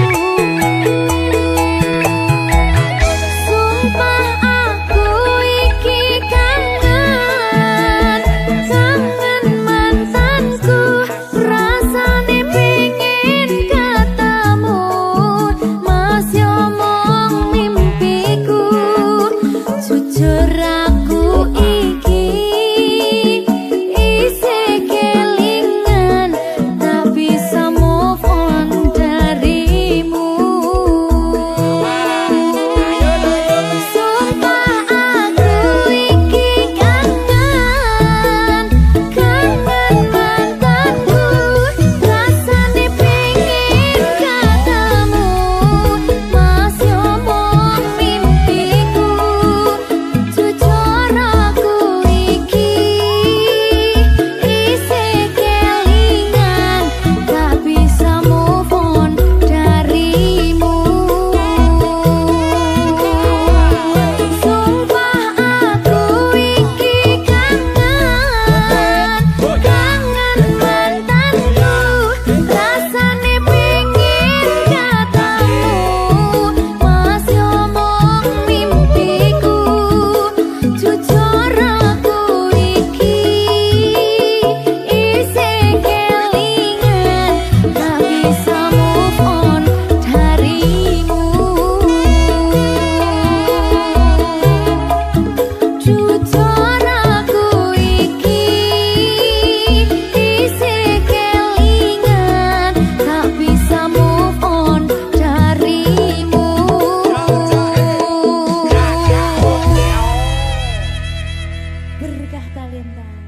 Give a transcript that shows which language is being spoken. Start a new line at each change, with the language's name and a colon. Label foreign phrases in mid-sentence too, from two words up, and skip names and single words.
Javanese: Sumpah aku iki kangen mantanku Rasane pengen ketemu Mas yo mong mimpiku Jujur aku iki isih kelingan Tak bisa
English: move on
Javanese: darimu Sumpah aku iki kangen mantanku Rasane pengen ketemu Mas yo mong mimpiku Jujur aku iki isih kelingan Tak bisa
English: move on
Javanese: darimu Sumpah aku iki kangen mantanku Rasane pengen ketemu Mas yo mong mimpiku Jujur aku iki isih kelingan Tak bisa
English: move on
Javanese: darimu Jujur aku iki isih kelingan Tak bisa
English: move on
Javanese: darimu Berkah talenta